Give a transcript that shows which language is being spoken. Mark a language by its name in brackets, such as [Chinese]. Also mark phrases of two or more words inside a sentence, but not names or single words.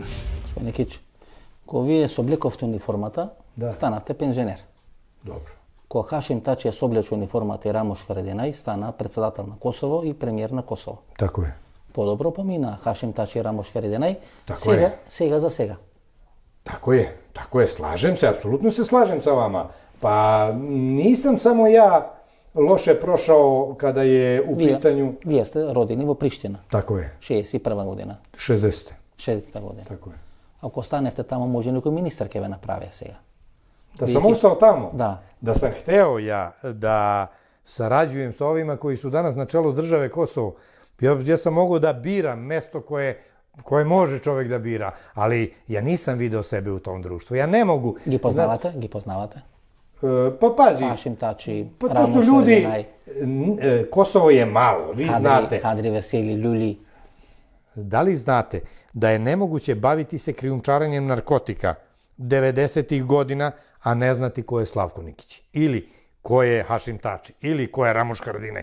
[Macedonian] Господин Никич, кога вие се облековте униформата, станавте пензионер. [Serbian] Добро. [Macedonian] Кога Хашим Тачи се облече униформата и Рамош Харединај, стана председател на Косово и премиер на Косово. [Serbian] Тако е. [Macedonian] Подобро помина Хашим Тачи и Рамош Харединај, сега за сега. [Serbian] Тако е, slažem se, apsolutno se slažem sa vama. Pa nisam samo ja loše prošao kada je u pitanju... [Macedonian] Вие сте родени во Приштина. [Serbian] Тако е. [Macedonian] 61 година. [Serbian] 60. [Macedonian] 60 година. [Serbian] Тако е. [Macedonian] Ако останете тамо, може некој министар ќе ве направи сега. [Serbian] Da sam ostao tamo, da sam hteo ja da sarađujem sa ovima koji su danas na čelu države Kosovo, ja sam mogao da biram mesto koje može čovjek da bira, ali ja nisam video sebe u tom društvu. Ja ne mogu... [Macedonian] Ги познавате? [Serbian] Pa pazi, Hašim Tači, pa to Ramuš su ljudi, Haradinaj, Kosovo je malo, vi znate. Hadri Veseli, Ljuli. Da li znate da je nemoguće baviti se krijumčarenjem narkotika 90-ih godina, a ne znati ko je Slavko Nikić, ili ko je Hašim Tači, ili ko je Ramuš Haradinaj.